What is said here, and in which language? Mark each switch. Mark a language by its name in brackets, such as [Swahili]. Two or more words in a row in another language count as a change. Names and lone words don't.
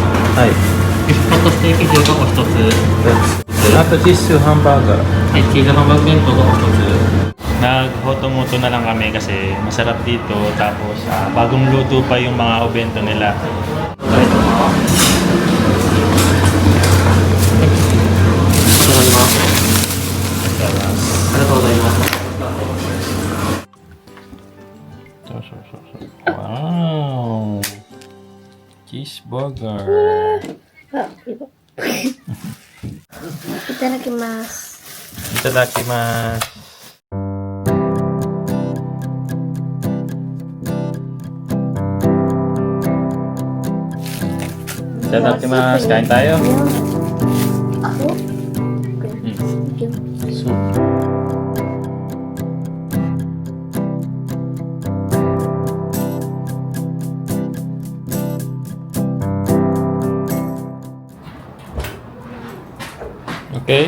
[Japanese] はい。ビッグカットステーキ重がお一つ。あとチーズハンバーガー。はい、チーズハンバーグ弁当がお一つ。 [Filipino] Nag-hoto-moto na lang kami kasi masarap dito, tapos bagong luto pa yung mga obento nila. [English] Wow, cheeseburger. [Japanese] いただきます。いただきます。いただきます。 [Filipino] Kain tayo. Ako? [English] Soup. Okay?